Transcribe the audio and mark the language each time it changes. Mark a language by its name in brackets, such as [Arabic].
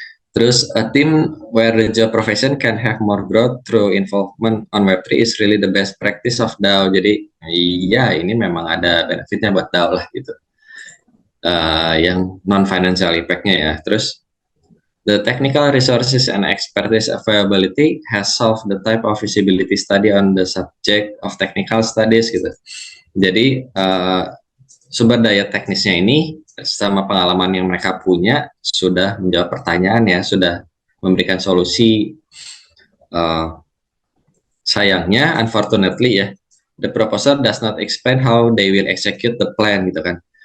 [English] Terus a team where the job profession can have more growth through involvement on Web3 is really the best practice of DAO. [Indonesian] Jadi iya ini memang ada benefitnya buat DAO lah gitu. Yang non financial impact-nya ya. [English] Terus the technical resources and expertise availability has solved the type of feasibility study on the subject of technical studies gitu. [Indonesian] Jadi sumber daya teknisnya ini sama pengalaman yang mereka punya sudah menjawab pertanyaan ya, sudah memberikan solusi. [English] Sayangnya, unfortunately ya, the proposer does not explain how they will execute the plan [Indonesian] gitu kan.